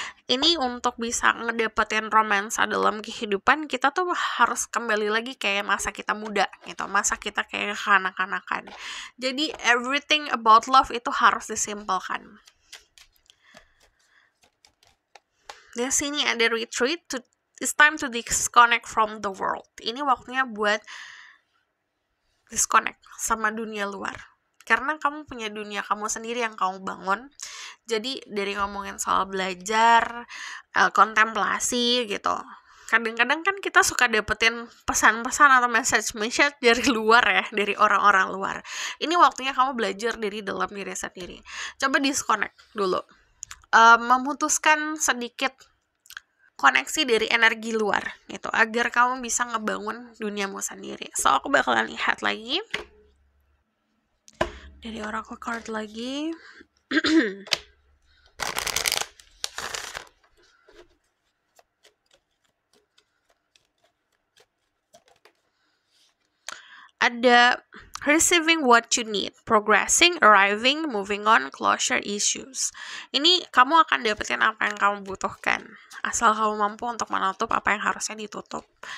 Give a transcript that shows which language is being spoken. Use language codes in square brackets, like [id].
[id] Ini untuk bisa ngedapetin romansa dalam kehidupan, kita tuh harus kembali lagi kayak masa kita muda gitu, masa kita kayak kanak-kanakan. Jadi [en] everything about love [id] itu harus disimpelkan. Di sini ada retreat, [en] it's time to disconnect from the world. [id] Ini waktunya buat disconnect sama dunia luar, karena kamu punya dunia kamu sendiri yang kamu bangun. Jadi dari ngomongin soal belajar, kontemplasi gitu, kadang-kadang kan kita suka dapetin pesan-pesan atau message dari luar ya, dari orang-orang luar. Ini waktunya kamu belajar dari dalam diri sendiri. Coba disconnect dulu, memutuskan sedikit koneksi dari energi luar gitu, agar kamu bisa ngebangun duniamu sendiri. So aku bakalan lihat lagi dari oracle card lagi. [en] Ada receiving what you need, progressing, arriving, moving on, closure issues. [id] Ini kamu akan dapetin apa yang kamu butuhkan, asal kamu mampu untuk menutup apa yang harusnya ditutup.